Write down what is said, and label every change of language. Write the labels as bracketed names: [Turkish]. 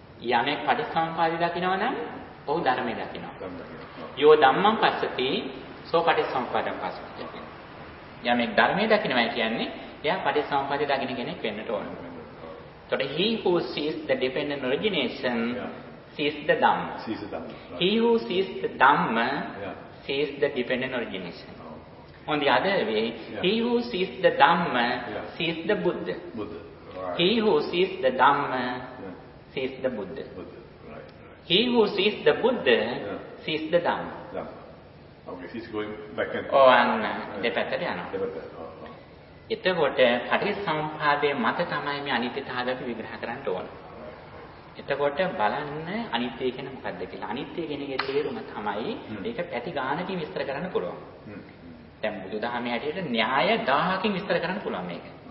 [Sinhala] යමෙක් පටිසම්පාදි දකිනවනම් ඔහු ධර්මය දකිනවා. [Pali] යෝ ධම්මං පස්සති සෝ පටිසම්පාදං පස්සති [Sinhala] කියලා. යමෙක් ධර්මය දකිනවා කියන්නේ එයා පටිසම්පාදි දකින කෙනෙක් වෙන්නට ඕන. එතකොට [English] he who sees the dependent origination sees the dhamma. He who sees the dhamma sees the dependent origination. On the other way, he who sees the dhamma sees the Buddha. He who sees the dhamma sees the Buddha. He who sees the Buddha sees the dhamma. Okay, he's going back and forth. Oh, and [Sinhala] දෙපැත්තට යනවා. එතකොට පටිසම්පාදයේ මත තමයි මේ අනිත්‍යතාවය විග්‍රහ කරන්න ඕන. එතකොට බලන්න අනිත්‍ය කියන මොකක්ද කියලා. අනිත්‍ය කියන එකේ තේරුම තමයි මේක පැති ගානකින් විස්තර කරන්න පුළුවන්. දැන් බුදුදහමේ හැටියට න්‍යාය 1000කින් විස්තර කරන්න පුළුවන් මේක.